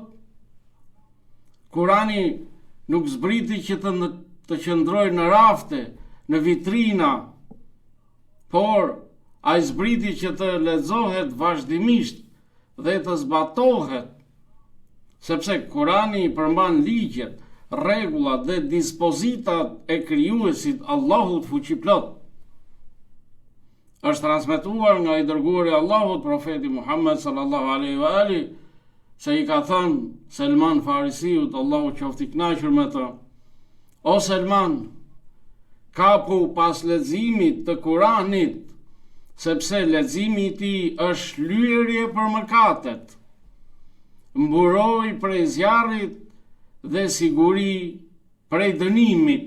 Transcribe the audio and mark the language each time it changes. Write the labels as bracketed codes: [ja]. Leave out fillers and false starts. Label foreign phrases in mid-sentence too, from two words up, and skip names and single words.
[sq] Kurani nuk zbriti që të qëndrojë në rafte, në vitrina, por ai zbriti që të lexohet vazhdimisht dhe të zbatohet, sepse Kurani përmban ligjet, rregullat dhe dispozitat e krijuesit Allahut fuqiplot. Është transmetuar nga i dërguari Allahut, profeti Muhammed [ar] صلى الله عليه وآله, [sq] se i ka thënë Selman Farisiut, Allahu qoftë i kënaqur me të: O Selman, kapu pas leximit të Kuranit, sepse leximi i tij është lyerje për mëkatet, mburoj prej zjarrit dhe siguri prej dënimit.